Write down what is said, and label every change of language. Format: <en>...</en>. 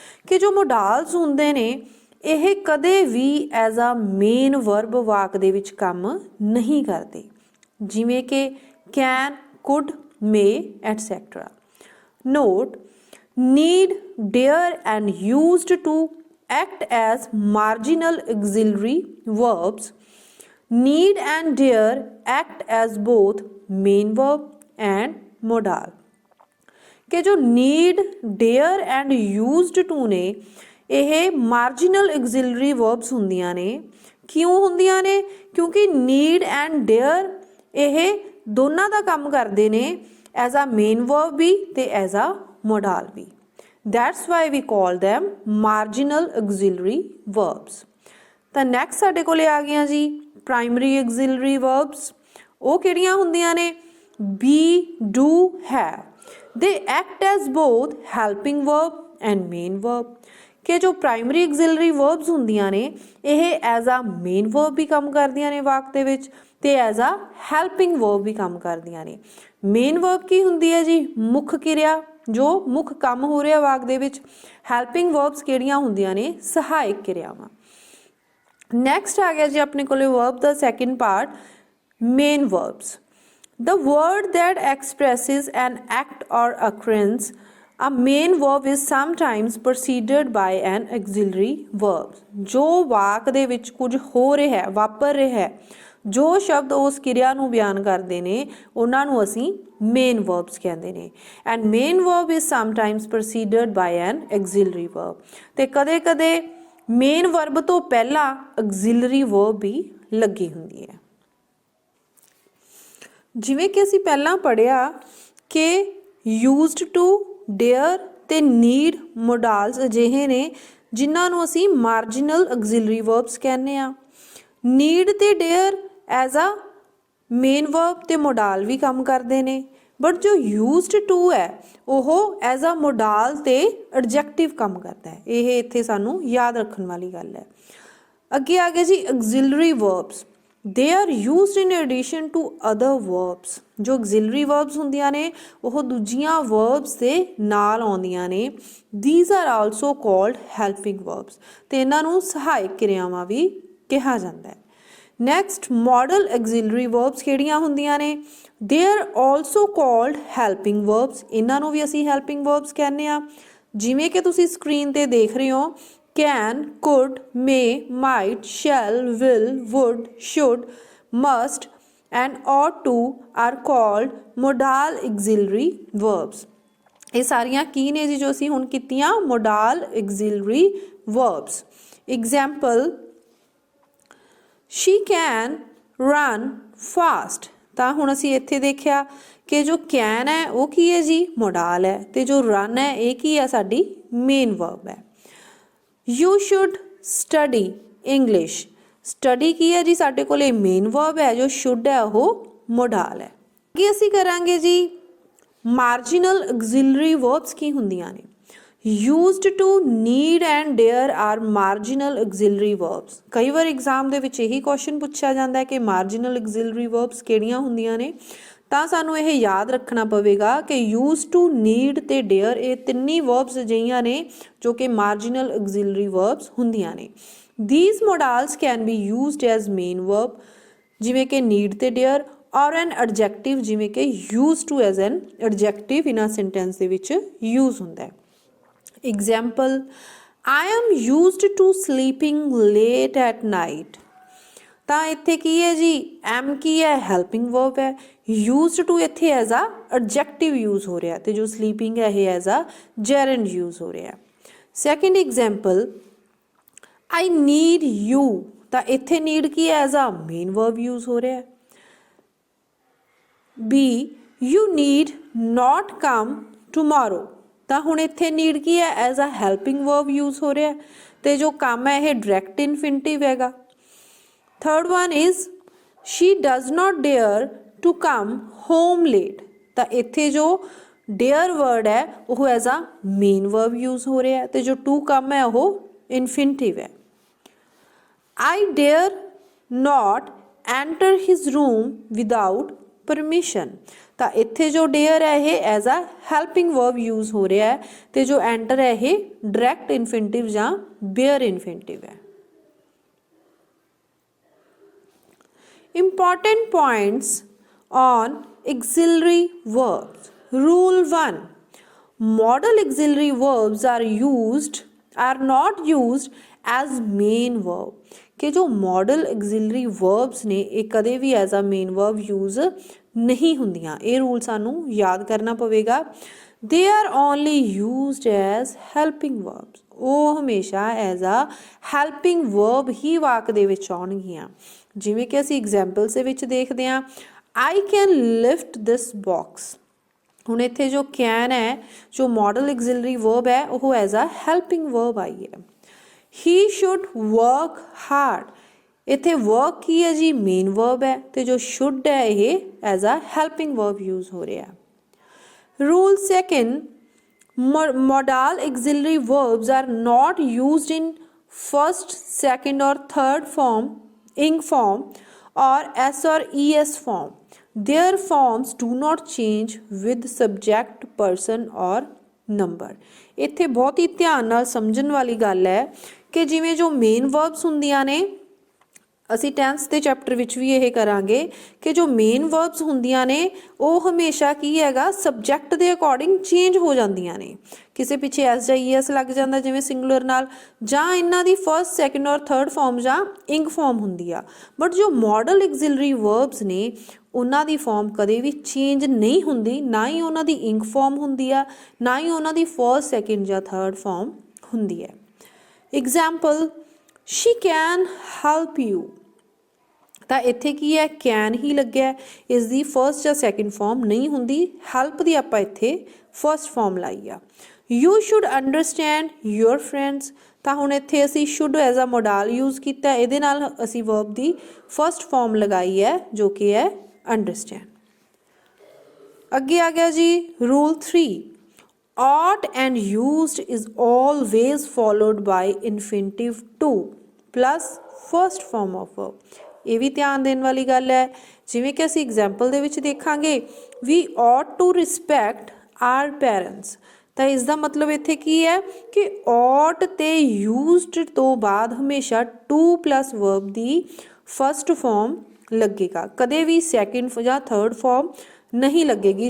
<pa>कि जो मोडाल्स ਹੁੰਦੇ ਨੇ ਇਹ ਕਦੇ ਵੀ ਐਜ਼ ਅ ਮੇਨ ਵਰਬ ਵਾਕ ਦੇ ਵਿੱਚ ਕੰਮ ਨਹੀਂ ਕਰਦੇ, ਜਿਵੇਂ ਕਿ can, could, may et cetera.</pa> <en>Note need, dare and used to act as marginal auxiliary verbs. Need and dare act as both main verb and modal।</en> <pa>ਕਿ ਜੋ need, dare and used to ਨੇ ਇਹ ਮਾਰਜਨਲ ਐਗਜ਼ਿਲਰੀ ਵਰਬਸ ਹੁੰਦੀਆਂ ਨੇ। ਕਿਉਂ ਹੁੰਦੀਆਂ ਨੇ? ਕਿਉਂਕਿ ਨੀਡ ਐਂਡ ਡੇਅਰ ਇਹ ਦੋਨਾਂ ਦਾ ਕੰਮ ਕਰਦੇ ਨੇ ਐਜ਼ ਅ ਮੇਨ ਵਰਬ ਵੀ ਤੇ as a ਮੋਡਾਲ we.</pa> <en>That's why we call them marginal auxiliary verbs।</en> <pa>ਤਾਂ ਨੈਕਸਟ ਸਾਡੇ ਕੋਲੇ ਆ ਗਈਆਂ ਜੀ ਪ੍ਰਾਇਮਰੀ auxiliary verbs। ਉਹ ਕਿਹੜੀਆਂ ਹੁੰਦੀਆਂ ਨੇ? be, do, have।</pa> <en>They act as both helping verb and main verb।</en> <pa>ਕਿ ਜੋ ਪ੍ਰਾਇਮਰੀ auxiliary verbs ਹੁੰਦੀਆਂ ਨੇ ਇਹ ਐਜ਼ ਅ ਮੇਨ ਵਰਬ ਵੀ ਕੰਮ ਕਰਦੀਆਂ ਨੇ ਵਾਕ ਦੇ ਵਿੱਚ ਤੇ ਐਜ਼ ਅ ਹੈਲਪਿੰਗ ਵਰਬ ਵੀ ਕੰਮ ਕਰਦੀਆਂ ਨੇ। ਮੇਨ ਵਰਬ ਕੀ ਹੁੰਦੀ ਹੈ ਜੀ? ਮੁੱਖ ਕਿਰਿਆ, ਜੋ ਮੁੱਖ ਕੰਮ ਹੋ ਰਿਹਾ ਵਾਕ ਦੇ ਵਿੱਚ। ਹੈਲਪਿੰਗ ਵਰਬਸ ਕਿਹੜੀਆਂ ਹੁੰਦੀਆਂ ਨੇ? ਸਹਾਇਕ ਕਿਰਿਆਵਾਂ। ਨੈਕਸਟ ਆ ਗਿਆ ਜੀ ਆਪਣੇ ਕੋਲੇ verb ਦਾ second part main verbs.</pa> <en>The word that expresses an act or occurrence, a main verb is sometimes preceded by an auxiliary verb।</en> <pa>ਜੋ ਵਾਕ ਦੇ ਵਿੱਚ ਕੁਝ ਹੋ ਰਿਹਾ ਹੈ, ਵਾਪਰ ਰਿਹਾ ਹੈ, ਜੋ ਸ਼ਬਦ ਉਸ ਕਿਰਿਆ ਨੂੰ ਬਿਆਨ ਕਰਦੇ ਨੇ ਉਹਨਾਂ ਨੂੰ ਅਸੀਂ ਮੇਨ ਵਰਬਸ ਕਹਿੰਦੇ ਨੇ।</pa> <en>And main verb is sometimes proceeded by an auxiliary verb.</en> <pa>ਤੇ ਕਦੇ ਕਦੇ ਮੇਨ ਵਰਬ ਤੋਂ ਪਹਿਲਾਂ ਐਗਜ਼ਿਲਰੀ ਵਰਬ ਵੀ ਲੱਗੀ ਹੁੰਦੀ ਹੈ। ਜਿਵੇਂ ਕਿ ਅਸੀਂ ਪਹਿਲਾਂ ਪੜ੍ਹਿਆ ਕਿ ਯੂਜ਼ਡ ਟੂ, ਡੇਅਰ ਤੇ ਨੀਡ ਮੋਡਾਲਸ ਅਜਿਹੇ ਨੇ ਜਿਨ੍ਹਾਂ ਨੂੰ ਅਸੀਂ ਮਾਰਜਨਲ ਐਗਜ਼ਿਲਰੀ ਵਰਬਸ ਕਹਿੰਦੇ ਆ। ਨੀਡ ਤੇ dare as a main verb ਤੇ ਮੋਡਾਲ ਵੀ ਕੰਮ ਕਰਦੇ ਨੇ, ਬਟ ਜੋ ਯੂਜ਼ਡ ਟੂ ਹੈ ਉਹ ਐਜ਼ ਅ ਮੋਡਾਲ ਤੇ ਐਡਜੈਕਟਿਵ ਕੰਮ ਕਰਦਾ ਹੈ। ਇਹ ਇੱਥੇ ਸਾਨੂੰ ਯਾਦ ਰੱਖਣ ਵਾਲੀ ਗੱਲ ਹੈ। ਅੱਗੇ ਆ ਗਏ ਜੀ ਐਗਜ਼ਿਲਰੀ verbs.</pa> <en>they are used in addition to other verbs।</en> <pa>ਜੋ auxiliary verbs ਹੁੰਦੀਆਂ ਨੇ ਉਹ ਦੂਜੀਆਂ verbs ਦੇ ਨਾਲ ਆਉਂਦੀਆਂ ਨੇ।</pa> <en>these are also called helping verbs</en> <pa>ਤੇ ਇਹਨਾਂ ਨੂੰ ਸਹਾਇਕ ਕਿਰਿਆਵਾਂ ਵੀ ਕਿਹਾ ਜਾਂਦਾ ਹੈ। ਨੈਕਸਟ modal auxiliary verbs ਕਿਹੜੀਆਂ ਹੁੰਦੀਆਂ ਨੇ?</pa> <en>they are also called helping verbs।</en> <pa>ਇਹਨਾਂ ਨੂੰ ਵੀ ਅਸੀਂ helping verbs ਕਹਿੰਦੇ ਆ। ਜਿਵੇਂ ਕਿ ਤੁਸੀਂ ਸਕਰੀਨ ਤੇ ਦੇਖ ਰਹੇ ਹੋ</pa> <en>can, could, may, might, shall, will, would, should, must and ought to are called modal auxiliary verbs।</en> <pa>ਇਹ ਸਾਰੀਆਂ ਕੀ ਨੇ ਜੀ ਜੋ ਅਸੀਂ ਹੁਣ ਕੀਤੀਆਂ? modal auxiliary verbs।</pa> <en>example she can run fast.</en> <pa>ਤਾਂ ਹੁਣ ਅਸੀਂ ਇੱਥੇ ਦੇਖਿਆ ਕਿ ਜੋ ਕੈਨ ਹੈ ਉਹ ਕੀ ਹੈ ਜੀ, ਮੋਡਾਲ ਹੈ, ਤੇ ਜੋ ਰਨ ਹੈ ਇਹ ਕੀ ਹੈ, ਸਾਡੀ ਮੇਨ ਵਰਬ ਹੈ।</pa> <en>You should study English.</en> <pa>Study ਕੀ ਹੈ ਜੀ, ਸਾਡੇ ਕੋਲ ਮੇਨ ਵਰਬ ਹੈ, ਜੋ ਸ਼ੁੱਡ ਹੈ ਉਹ ਮੋਡਾਲ ਹੈ। ਅੱਗੇ ਅਸੀਂ ਕਰਾਂਗੇ ਜੀ ਮਾਰਜੀਨਲ ਐਗਜ਼ਿਲਰੀ ਵਰਬਸ ਕੀ ਹੁੰਦੀਆਂ ਨੇ।</pa> <en>used to need and dare are marginal auxiliary verbs।</en> <pa>ਕਈ ਵਾਰ ਐਗਜ਼ਾਮ ਦੇ ਵਿੱਚ ਇਹੀ ਕੁਐਸਚਨ ਪੁੱਛਿਆ ਜਾਂਦਾ ਹੈ ਕਿ marginal auxiliary verbs ਕਿਹੜੀਆਂ ਹੁੰਦੀਆਂ ਨੇ। ਤਾਂ ਸਾਨੂੰ ਇਹ ਯਾਦ ਰੱਖਣਾ ਪਵੇਗਾ ਕਿ used to need ਤੇ dare ਇਹ ਤਿੰਨੀ verbs ਅਜਿਹੀਆਂ ਨੇ ਜੋ ਕਿ marginal auxiliary verbs ਹੁੰਦੀਆਂ ਨੇ।</pa> <en>these modals can be used as main verb</en> <pa>ਜਿਵੇਂ ਕਿ</pa> <en>need ਤੇ dare, ਔਰ an adjective ਜਿਵੇਂ ਕਿ used to as an adjective in a sentence</en> <pa>ਦੇ ਵਿੱਚ ਯੂਜ਼ ਹੁੰਦਾ ਹੈ।</pa> <en>Example, I am used to sleeping late at night।</en> <pa>ਤਾਂ ਇੱਥੇ ਕੀ ਹੈ ਜੀ, am ਕੀ ਹੈ, ਹੈਲਪਿੰਗ ਵਰਬ ਹੈ। used to ਇੱਥੇ ਐਜ਼ ਆ ਐਡਜੈਕਟਿਵ ਯੂਜ਼ ਹੋ ਰਿਹਾ, ਤੇ ਜੋ sleeping ਹੈ ਇਹ ਐਜ਼ ਆ gerund ਯੂਜ਼ ਹੋ ਰਿਹਾ। Second example,</pa> <en>I need you।</en> <pa>ਤਾਂ ਇੱਥੇ need ਕੀ ਹੈ, as a main verb use ਹੋ ਰਿਹਾ।</pa> <en>B, you need not come tomorrow।</en> <pa>ਤਾਂ ਹੁਣ ਇੱਥੇ ਨੀਡ ਕੀ ਹੈ, as a helping verb use ਹੋ ਰਿਹਾ, ਤੇ ਜੋ ਕੰਮ ਹੈ ਇਹ ਡਾਇਰੈਕਟ ਇਨਫਿਨਿਟਿਵ ਹੈਗਾ।</pa> <en>Third one is she does not dare to come home late.</en> <pa>ਤਾਂ ਇੱਥੇ ਜੋ ਡੇਅਰ ਵਰਡ ਹੈ ਉਹ as a main verb use ਹੋ ਰਿਹਾ, ਤੇ ਜੋ ਟੂ ਕਮ ਹੈ ਉਹ ਇਨਫਿਨਿਟਿਵ ਹੈ।</pa> <en>I dare not enter his room without permission.</en> <pa>ਤਾਂ ਇੱਥੇ ਜੋ ਡੇਅਰ ਹੈ ਇਹ as a helping verb use ਹੋ ਰਿਹਾ ਹੈ, ਤੇ ਜੋ ਐਂਟਰ ਹੈ ਇਹ ਡਾਇਰੈਕਟ ਇਨਫਿਨਿਟਿਵ ਜਾਂ ਬੇਅਰ ਇਨਫਿਨਿਟਿਵ ਹੈ।</pa> <en>Important points on auxiliary verbs. Rule 1, modal auxiliary verbs are not used as main verb।</en> <pa>ਕਿ ਜੋ modal auxiliary verbs ਨੇ ਇਹ ਕਦੇ ਵੀ as a main verb use ਨਹੀਂ ਹੁੰਦੀਆਂ। ਇਹ ਰੂਲ ਸਾਨੂੰ ਯਾਦ ਕਰਨਾ ਪਵੇਗਾ।</pa> <en>they are only used as helping verbs।</en> <pa>ਉਹ ਹਮੇਸ਼ਾ ਐਜ਼ ਅ ਹੈਲਪਿੰਗ ਵਰਬ ਹੀ ਵਾਕ ਦੇ ਵਿੱਚ ਆਉਣਗੀਆਂ। ਜਿਵੇਂ ਕਿ ਅਸੀਂ ਐਗਜ਼ਾਮਪਲਸ ਦੇ ਵਿੱਚ ਦੇਖਦੇ ਹਾਂ,</pa> <en>I can lift this box।</en> <pa>ਹੁਣ ਇੱਥੇ ਜੋ ਕੈਨ ਹੈ, ਜੋ ਮੋਡਲ ਐਗਜ਼ਿਲਰੀ ਵਰਬ ਹੈ ਉਹ ਐਜ਼ ਅ ਹੈਲਪਿੰਗ ਵਰਬ ਆਈ ਹੈ।</pa> <en>he should work hard।</en> <pa>ਇੱਥੇ ਵਰਕ ਕੀ ਹੈ ਜੀ, ਮੇਨ ਵਰਬ ਹੈ, ਤੇ ਜੋ ਸ਼ੁੱਡ ਹੈ ਇਹ as a helping verb use ਹੋ ਰਿਹਾ।</pa> <en>Rule second, modal auxiliary verbs are not used in first, second or third form, ing form or s or es form। their forms do not change with subject, person or number।</en> <pa>ਇੱਥੇ ਬਹੁਤ ਹੀ ਧਿਆਨ ਨਾਲ ਸਮਝਣ ਵਾਲੀ ਗੱਲ ਹੈ ਕਿ ਜਿਵੇਂ ਜੋ ਮੇਨ ਵਰਬਸ ਹੁੰਦੀਆਂ ਨੇ, ਅਸੀਂ ਟੈਂਸ ਦੇ ਚੈਪਟਰ ਵਿੱਚ ਵੀ ਇਹ ਕਰਾਂਗੇ ਕਿ ਜੋ ਮੇਨ ਵਰਬਸ ਹੁੰਦੀਆਂ ਨੇ ਉਹ ਹਮੇਸ਼ਾ ਕੀ ਹੈਗਾ, ਸਬਜੈਕਟ ਦੇ ਅਕੋਰਡਿੰਗ ਚੇਂਜ ਹੋ ਜਾਂਦੀਆਂ ਨੇ। ਕਿਸੇ ਪਿੱਛੇ ਐਸ ਜਾਂ ਈਐਸ ਲੱਗ ਜਾਂਦਾ ਜਿਵੇਂ ਸਿੰਗੂਲਰ ਨਾਲ, ਜਾਂ ਇਹਨਾਂ ਦੀ ਫਰਸਟ, ਸੈਕਿੰਡ ਔਰ ਥਰਡ ਫਾਰਮ ਜਾਂ ਇੰਗ ਫਾਰਮ ਹੁੰਦੀ ਆ। ਬਟ ਜੋ ਮੋਡਲ ਐਗਜ਼ਿਲਰੀ ਵਰਬਸ ਨੇ ਉਹਨਾਂ ਦੀ ਫਾਰਮ ਕਦੇ ਵੀ ਚੇਂਜ ਨਹੀਂ ਹੁੰਦੀ, ਨਾ ਹੀ ਉਹਨਾਂ ਦੀ ਇੰਗ ਫਾਰਮ ਹੁੰਦੀ ਆ, ਨਾ ਹੀ ਉਹਨਾਂ ਦੀ ਫਰਸਟ, ਸੈਕਿੰਡ ਜਾਂ ਥਰਡ ਫਾਰਮ ਹੁੰਦੀ ਹੈ।</pa> <en>Example, she can help you।</en> <pa>ਤਾਂ ਇੱਥੇ ਕੀ ਹੈ, ਕੈਨ ਹੀ ਲੱਗਿਆ, ਇਸ ਦੀ ਫਰਸਟ ਜਾਂ ਸੈਕਿੰਡ ਫਾਰਮ ਨਹੀਂ ਹੁੰਦੀ। ਹੈਲਪ ਦੀ ਆਪਾਂ ਇੱਥੇ ਫਰਸਟ ਫਾਰਮ ਲਾਈ ਆ।</pa> <en>You should understand your friends.</en> <pa>ਤਾਂ ਹੁਣ ਇੱਥੇ ਅਸੀਂ ਸ਼ੁੱਡ ਐਜ਼ ਅ ਮੋਡਾਲ ਯੂਜ਼ ਕੀਤਾ, ਇਹਦੇ ਨਾਲ ਅਸੀਂ ਵਰਬ ਦੀ ਫਰਸਟ ਫਾਰਮ ਲਗਾਈ ਹੈ ਜੋ ਕਿ ਹੈ ਅੰਡਰਸਟੈਂਡ। ਅੱਗੇ ਆ ਗਿਆ ਜੀ</pa> <en>Rule 3, ought and used is always followed by infinitive to plus first form of verb।</en> <pa>ਇਹ ਵੀ ਧਿਆਨ ਦੇਣ ਵਾਲੀ ਗੱਲ ਹੈ। ਜਿਵੇਂ ਕਿ ਅਸੀਂ ਐਗਜ਼ਾਮਪਲ ਦੇ ਵਿੱਚ ਦੇਖਾਂਗੇ,</pa> <en>we ought to respect our parents।</en> <pa>ਤਾਂ ਇਸ ਦਾ ਮਤਲਬ ਇੱਥੇ ਕੀ ਹੈ ਕਿ ought ਤੇ used ਤੋਂ ਬਾਅਦ ਹਮੇਸ਼ਾ to plus verb ਦੀ first farm ਲੱਗੇਗਾ, ਕਦੇ ਵੀ ਸੈਕਿੰਡ ਜਾਂ ਥਰਡ ਫਾਰਮ ਨਹੀਂ ਲੱਗੇਗੀ।</pa>